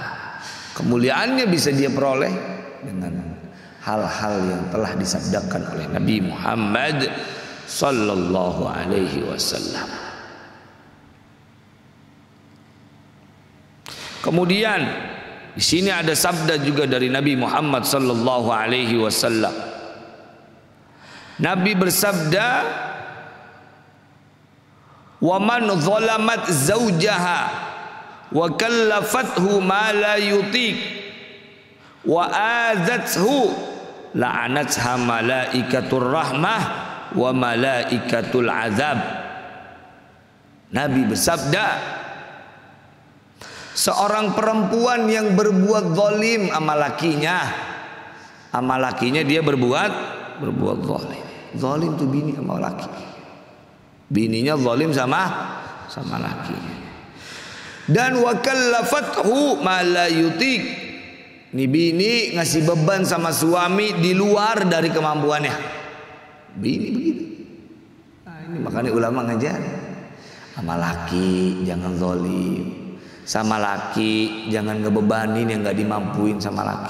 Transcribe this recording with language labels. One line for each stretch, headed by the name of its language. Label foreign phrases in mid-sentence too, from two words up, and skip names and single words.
Indonesian: Kemuliaannya bisa dia peroleh dengan hal-hal yang telah disabdakan oleh Nabi Muhammad
Arabic: صلى الله عليه وسلم.
Indonesian: Kemudian di sini ada sabda juga dari Nabi Muhammad
Arabic: صلى الله عليه وسلم.
Indonesian: Nabi bersabda,
Arabic: "ومن ظلمت زوجها وكلفته ما لا يطيق وآذته لعنتها ملائكة الرحمة وملائكة العذاب."
Indonesian: Nabi bersabda, seorang perempuan yang berbuat zalim sama lakinya, dia berbuat zalim. Zalim tuh bini sama laki. Bininya zalim sama lakinya.
Arabic: Dan وكلفته ما لا يطيق.
Indonesian: Ini bini ngasih beban sama suami di luar dari kemampuannya. Bini begitu. Nah, ini makanya ulama ngajar. Sama laki jangan zalim. Sama laki jangan ngebebanin yang gak dimampuin sama laki.